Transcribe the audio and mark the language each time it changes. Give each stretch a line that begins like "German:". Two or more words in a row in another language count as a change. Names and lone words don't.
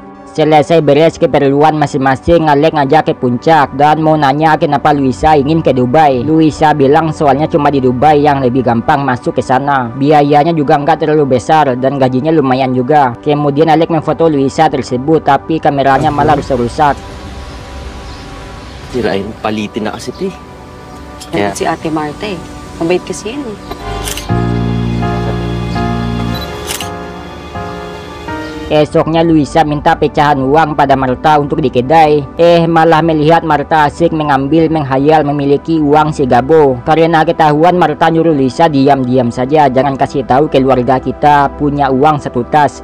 Indonesian: Selesai beres keperluan masing-masing, Alek ngajak ke puncak dan mau nanya kenapa Luisa ingin ke Dubai. Luisa bilang soalnya cuma di Dubai yang lebih gampang masuk ke sana. Biayanya juga nggak terlalu besar dan gajinya lumayan juga. Kemudian Alek memfoto Luisa tersebut, tapi kameranya malah rusak-rusak.
Filipino: Sirain, palitin na kasi ito eh. Yan si Ate Marta eh. Mabait kasi yan eh.
Indonesian: Esoknya Luisa minta pecahan uang pada Marta untuk di kedai. Malah melihat Marta asik menghayal memiliki uang si Gabo. Karena ketahuan, Marta nyuruh Luisa diam-diam saja, jangan kasih tahu keluarga kita punya uang 1 tas.